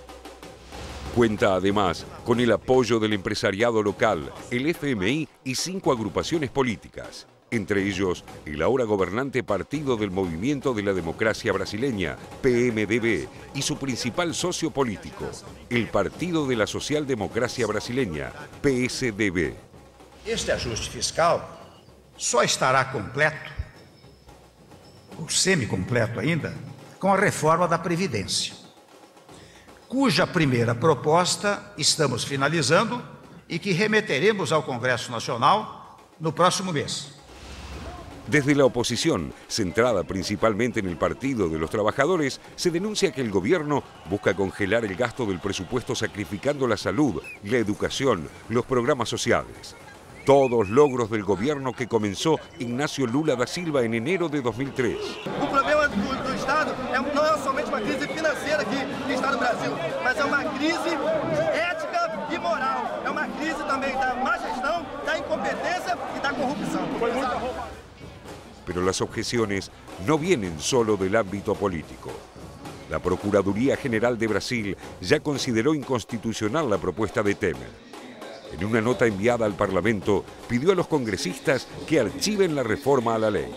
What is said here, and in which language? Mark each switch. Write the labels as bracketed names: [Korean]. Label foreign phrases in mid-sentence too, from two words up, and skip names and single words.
[Spanish] Cuenta además con el apoyo del empresariado local, el FMI y 5 agrupaciones políticas, entre ellos el ahora gobernante Partido del Movimiento de la Democracia Brasileña, PMDB, y su principal socio político, el Partido de la Socialdemocracia Brasileña, PSDB. [Portuguese] Este ajuste fiscal só estará completo, ou semi-completo ainda, com a reforma da Previdência, cuja primeira proposta estamos finalizando e que remeteremos ao Congresso Nacional no próximo mês. [Spanish] Desde la oposición, centrada principalmente en el Partido de los Trabajadores, se denuncia que el gobierno busca congelar el gasto del presupuesto sacrificando la salud, la educación, los programas sociales. Todos logros del gobierno que comenzó Ignacio Lula da Silva en enero de 2003. [Portuguese] O problema do Estado não é somente uma crise financeira que está no Brasil, mas é uma crise ética e moral. É uma crise também da má gestão, da incompetência e da corrupção. [Spanish] Pero las objeciones no vienen solo del ámbito político. La Procuraduría General de Brasil ya consideró inconstitucional la propuesta de Temer. En una nota enviada al Parlamento, pidió a los congresistas que archiven la reforma a la ley.